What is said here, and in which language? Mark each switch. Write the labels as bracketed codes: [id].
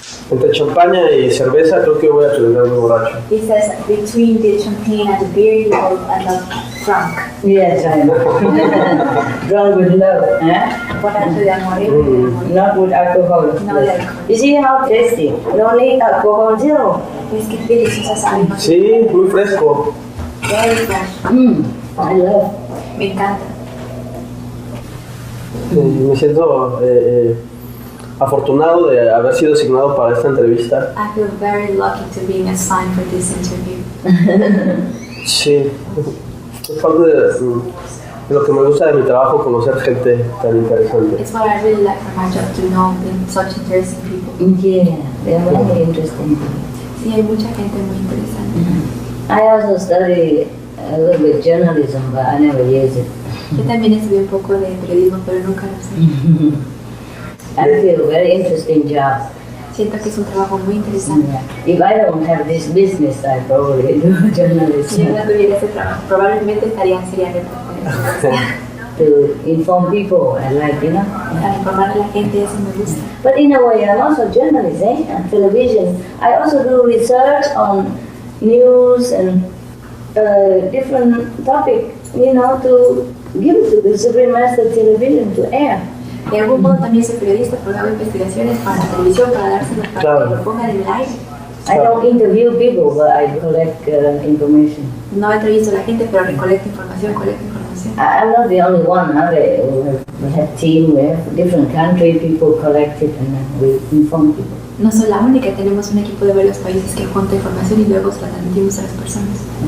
[es] Entre champaña y cerveza creo que voy a terminar muy borracho. [en] It says between the champagne and the beer, you will end up drunk. Yes, I know. Drunk with love, eh? [es] Borracho de amor y de amor. [en] Not with alcohol. [es] No de alcohol. [en] You see how tasty? No need alcohol, zero. [es] Es que es deliciosa, sabe. Sí, muy fresco. [en] Very fresh. I love. [es] Me encanta. Me siento afortunado de haber sido asignado para esta entrevista. [en] I feel very lucky to being assigned for this interview. [es] Sí, es parte de lo que me gusta de mi trabajo, conocer gente tan interesante. [en] It's what I really like from my job, to know such interesting people. Yeah, they're very interesting. [es] Sí, hay mucha gente muy interesante. [en] I also study a little bit journalism, but I never use it. [es] Yo también estudié un poco de periodismo, pero nunca lo sé. [en] I feel very interesting job. [es] Siento que es un trabajo muy interesante. [en] If I don't have this business, I probably do [es] Si [en] journalism. [es] yo no tuviera ese trabajo, probablemente sería reportera. [en] To inform people, I like, you know. [es] Para informar a la gente, eso me gusta. [en] But in a way, I'm also a journalist, on television. I also do research on news and different topics, you know, to give to the Supreme Master Television to air. [es] De algún modo también soy periodista, porque hago investigaciones para la televisión, para dárselo para que lo pongan en el aire. [en] I don't interview people, but I collect information. [es] No entrevisto a la gente, pero recolecto información, [en] I'm not the only one. We have team, we have different country people collect it, and then we inform people. [es] No soy la única, tenemos un equipo de varios países que junta información y luego se la transmitimos a las personas.